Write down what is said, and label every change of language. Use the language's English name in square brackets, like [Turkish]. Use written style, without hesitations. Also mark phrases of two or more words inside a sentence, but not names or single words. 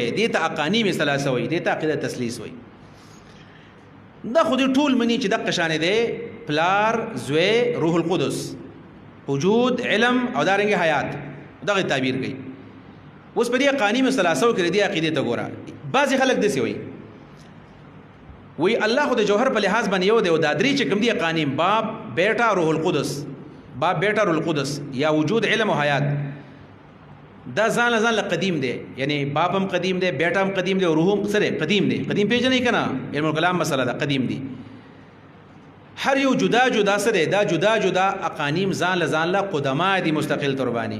[Pashto] دې ته اقانیم ثلاثه وایي، دې ته عقیده تثلیث وایي. دا خو دې ټول مني چې دغه شان دی، پلار، زوی، روح القدس، وجود، علم او دارنګه حیات. دغه تعبیر کوي. اوس په دې اقانیم ثلاثه کې دې عقیده ته ګوره. بعضې خلک داسې وایي الله خو د جوهر په لحاظ باندې یو دی، او دا درې چې کوم دي اقانیم، باب، بیٹا، روح القدس، باب، بیٹا، روح القدس، یا وجود، علم او حیات، دا ځان له قدیم دی. یعنی باب هم قدیم دی، بیٹا هم قدیم دی، او روح هم سره قدیم دی. قدیم پیژنئ که نه؟ علم الکلام مسله ده، قدیم دی. هر یو جدا جدا سره دا جدا اقانیم ځان له قدما دي مستقل طور باندې.